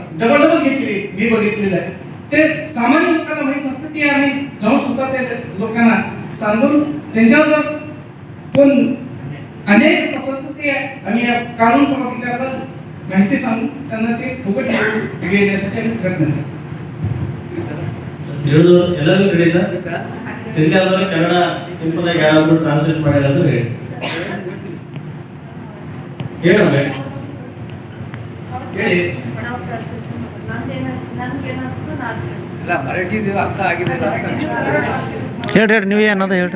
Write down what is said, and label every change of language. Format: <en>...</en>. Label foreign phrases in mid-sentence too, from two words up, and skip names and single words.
<mr>डबल घेतली मी बघितलेलं आहे. ते सामान्य लोकांना माहीत नसतं. ती आम्ही जाऊन सुद्धा त्या लोकांना सांगून त्यांच्यावर जर कोण अन्याय करत असेल तर ते आम्ही या कानून प्राधिकरणाला माहिती सांगून त्यांना ते फुकट घेण्यासाठी आम्ही प्रयत्न करतो.</mr> <kn>ಎಲ್ಲರಿಗೂ ತಿಳಿತಾ? ತಿಳಿದಾದ್ರೆ ಕನ್ನಡ ಸಿಂಪಲ್ ಆಗಿ ಯಾರಾದ್ರೂ ಟ್ರಾನ್ಸ್ಲೇಟ್ ಮಾಡಿರೋದು ಹೇಳಿ. ಹೇಳೋಣ ಹೇಳಿ. ಹೇಳ್ರಿ, ನೀವೇ ಅನ್ನೋದು ಹೇಳ್ರಿ.</kn>